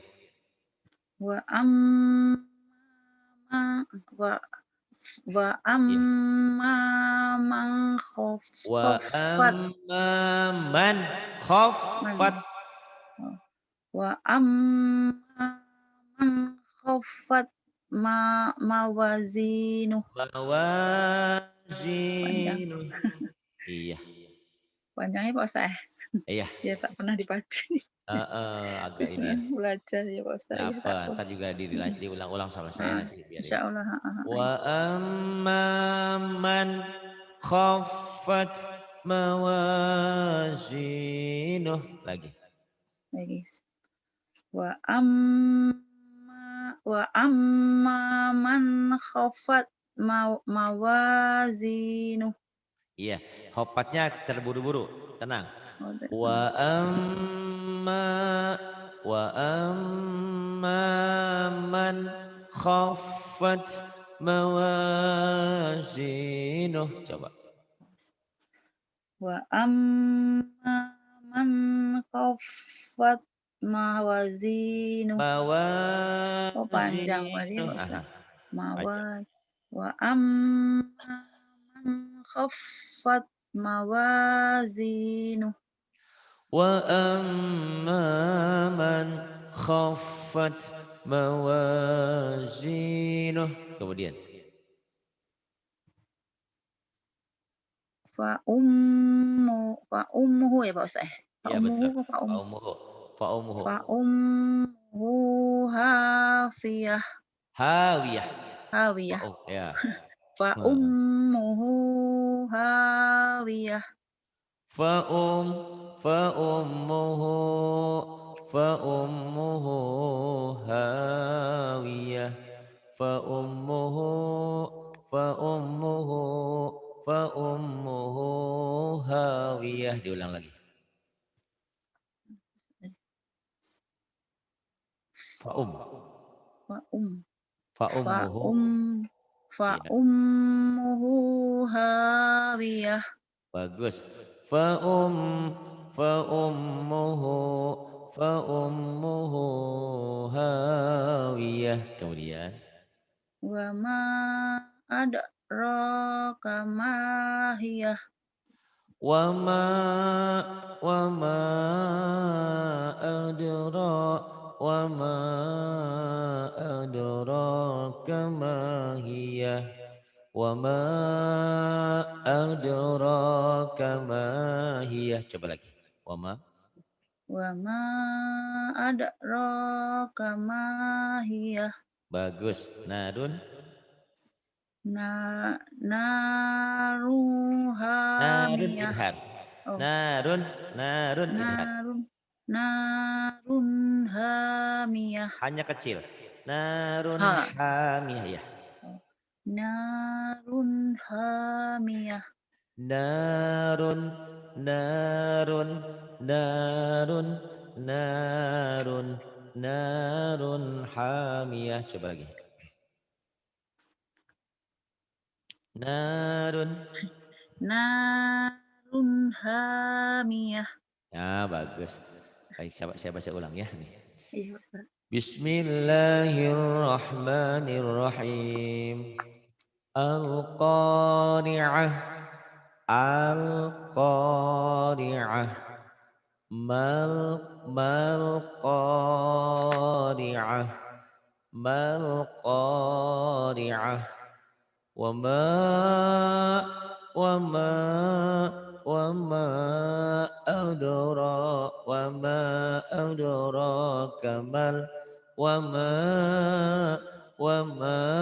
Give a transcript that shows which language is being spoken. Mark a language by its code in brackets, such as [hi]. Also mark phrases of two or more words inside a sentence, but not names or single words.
[ar] و أما و و [id] ya. [ar] أما من Wa khaffat أما من man khaffat oh, وأما من خفت موازينه panjang. mawazinu. Iya, [id] Panjangnya Pak Ustaz iya. ya tak pernah dibaca nih. Agak ini ya. Bismillah belajar ya Pak Ustaz Nggak ya apa, tak apa. ntar juga diulang-ulang sama saya Heeh, nanti biarin. insyaallah heeh, [ar] وأما من خفت موازينه. Lagi. [id] lagi. [ar] وأما من خفت موازينه. [id] Iya, hopatnya terburu-buru. Tenang. Oh, [ar] وأما وأما من خفت موازينه. [id] Coba. [ar] وأما من خفت موازينه. [id] Oh panjang berarti ya [ar] Mawazinuh. [id] Pak Aha, Ustaz. baca. [ar] وأما من خفت موازينه. وأما من خفت موازينه. [id] Kemudian [ar] فأمه [id] ya Pak Ustaz. Fa ya [ar] ummuhu [id] betul. apa [ar] فأمه فأمه. فأمه حافية Hawiyah. hawiyah. Faum ya. Fa Heeh. أمه هاوية. فأم فأمه فأمه هاوية. فأمه فأمه فأمه هاوية. [id] Diulang lagi. [ar] Faum. ف أم ف Faummuhu. أم ف [id] Iya, [ar] أمه هاوية. [id] bagus. [ar] فأم فأمه فأمه هاوية. [id] Kemudian [ar] وما أد أدراك ما هيه. وما وما أدر وما أدراك ما هيه وما أدراك ما هيه [id] coba lagi [ar] wama وما أدراك ما هيه. [id] bagus narun [ar] ن نار narun hamiyah. idhar Oh, نار نار إظهار نار نار حامية. [id] hanya kecil narun Ha. [ar] hamiyah ya Oh, نار حامية. نار نار نار نار نار حامية [id] coba lagi [ar] narun نار حامية. [id] ya bagus baik saya baca ulang ya nih Iya, Ustaz. [ar] بسم الله الرحمن الرحيم القارعة القارعة ما قارعة ما القارعة وما وما وما أدراك ما وما وما